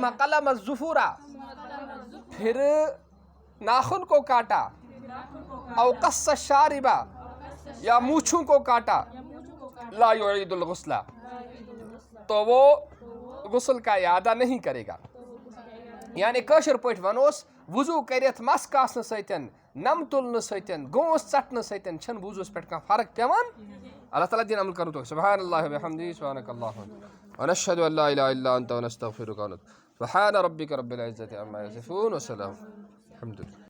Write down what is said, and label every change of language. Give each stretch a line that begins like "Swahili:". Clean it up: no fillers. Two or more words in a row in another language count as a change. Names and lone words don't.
Arabic: قلم الظفر
Urdu: پھر ناخن کو کاٹا او
Arabic: قص الشارب
Urdu: یا مونچھوں کو کاٹا
Arabic: لا یعید الغسل
Urdu: تو وہ غسل کا اعادہ نہیں کرے گا یعنی
Kashmiri: کٲشِر پٲٹھۍ وَنوس وضوٗ کٔرِتھ مَس کاسنہٕ سۭتۍ نَم تُلنہٕ سۭتۍ گونٛس ژَٹنہٕ سۭتۍ چھَنہٕ وضوٗوَس پٮ۪ٹھ کانٛہہ فرق پیٚوان اللہ تعالیٰ دِیِن عمل کَرُن توفیٖق
Arabic: سبحان اللہ وبحمدہ سبحانک اللہم ونشہد ان لا الہ الا انت ونستغفرک سبحان ربک رب العزة عما یصفون وسلام الحمد للہ.